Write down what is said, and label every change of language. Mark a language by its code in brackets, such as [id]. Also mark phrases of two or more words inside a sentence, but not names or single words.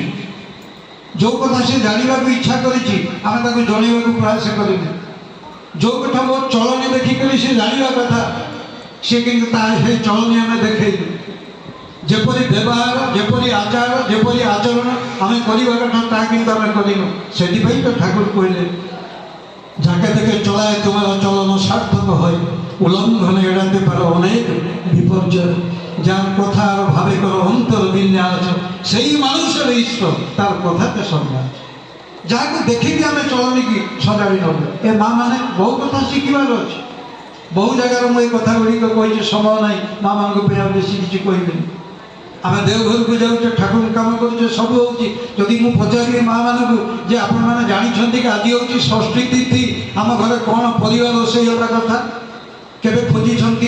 [or] ଯେଉଁ କଥା ସେ ଜାଣିବାକୁ ଇଚ୍ଛା କରିଛି ଆମେ ତାକୁ ଜଣାଇବାକୁ ପ୍ରୟାସ କରିନେ। ଯେଉଁ କଥା ମୋ ଚଳଣି ଦେଖିକରି ସେ ଜାଣିବା କଥା, ସେ କିନ୍ତୁ ତା ସେ ଚଳଣି ଆମେ ଦେଖେଇଲୁ। ଯେପରି ବ୍ୟବହାର, ଯେପରି ଆଚାର, ଯେପରି ଆଚରଣ ଆମେ କରିବା କଥା ତାହା କିନ୍ତୁ ଆମେ କରିନୁ। ସେଥିପାଇଁ ତ ଠାକୁର କହିଲେ [bn] যাকে দেখে চলায় তোমার চলন সার্থক হয়, উল্লঙ্ঘনে এড়াতে পারো অনেক বিপর্যয়। যার কথা আর ভাবে করো অন্তর বিন্যাস, সেই মানুষের ঈশ্বর তার কথাতে সম্মান। [or] যাহাকে ଦେଖିକି ଆମେ ଚଳନିକି ସଜାଡ଼ି ନେବୁ। ଏ ମା ମାନେ ବହୁ କଥା ଶିଖିବାର ଅଛି। ବହୁ ଜାଗାରେ ମୁଁ ଏ କଥା ଗୁଡ଼ିକ କହିଛି, ସମୟ ନାହିଁ ମା ମାନଙ୍କ ପାଇଁ ଆଉ ବେଶୀ କିଛି କହିବେନି। ଆମେ ଦେଓଘରକୁ ଯାଉଛେ, ଠାକୁର କାମ କରୁଛେ, ସବୁ ହେଉଛି। ଯଦି ମୁଁ ପଚାରିବି ମା ମାନଙ୍କୁ ଯେ ଆପଣମାନେ ଜାଣିଛନ୍ତି କି ଆଜି ହେଉଛି ଷଷ୍ଠୀ ତିଥି, ଆମ ଘରେ କ'ଣ ପରିବା ରୋଷେଇ ହେବା କଥା, କେବେ ଖୋଜିଛନ୍ତି?